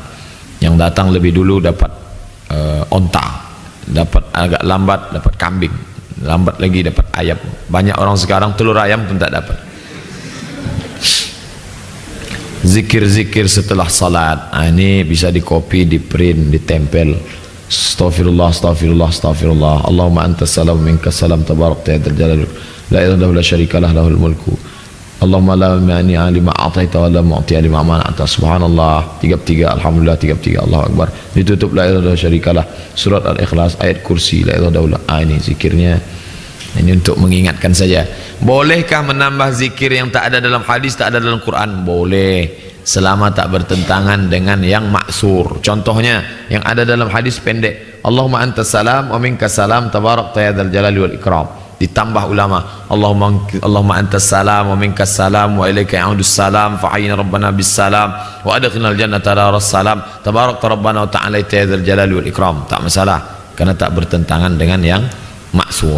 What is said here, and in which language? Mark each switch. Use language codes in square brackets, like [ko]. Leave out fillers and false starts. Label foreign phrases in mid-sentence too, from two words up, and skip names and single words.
[id] Yang datang lebih dulu dapat onta, dapat agak lambat dapat kambing, lambat lagi dapat ayam. Banyak orang sekarang telur ayam pun tak dapat. Zikir-zikir setelah salat, ini bisa di copy, di print, ditempel. [ar] أستغفر الله أستغفر الله أستغفر الله اللهم أنت السلام منك السلام تباركت يا ذا الجلال لا إله إلا لا شريك له له الملك. اللهم لا مانع لما أعطيت ولا معطي لما منعت. سبحان الله 33 الحمد لله 33 الله أكبر. Ditutup لا إله إلا شريك له, surat Al-Ikhlas, ayat kursi, لا إله إلا. [id] Ini zikirnya. Ini untuk mengingatkan saja. Bolehkah menambah zikir yang tak ada dalam hadis, tak ada dalam Quran? Boleh, selama tak bertentangan dengan yang maksur. Contohnya yang ada dalam hadis pendek, [ar] اللهم أنت السلام ومنك السلام تباركت يا ذا الجلال والإكرام. [id] Ditambah ulama, [ar] اللهم أنت السلام ومنك السلام وإليك يعود السلام فحينا ربنا بالسلام وأدخلنا الجنة دار السلام تباركت ربنا وتعالى يا ذا الجلال والإكرام. [id] Tak masalah, karena tak bertentangan dengan yang maksur.